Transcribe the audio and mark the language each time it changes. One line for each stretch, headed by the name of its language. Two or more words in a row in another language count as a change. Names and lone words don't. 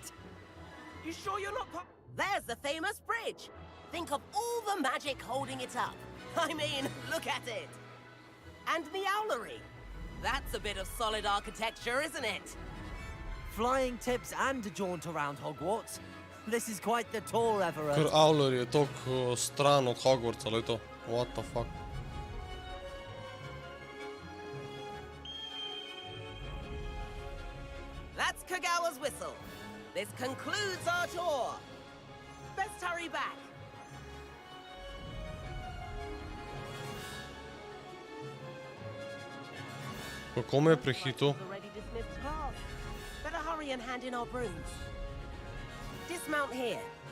English: You sure you're not There's the famous bridge. Think of all the magic holding it up. I mean, look at it. And the owlery. That's a bit of solid architecture, isn't it? Flying tips and a jaunt around Hogwarts. This is quite the tour, Everett.
Slovenian: Ker Owler je toliko stran od Hogwartsa, ali to?
English: What the fuck? That's Kagawa's whistle. This concludes our tour. Best hurry back.
Slovenian: Kako me je prehitil?
English: Already dismissed class. Better hurry and hand in our brooms. Dismount here.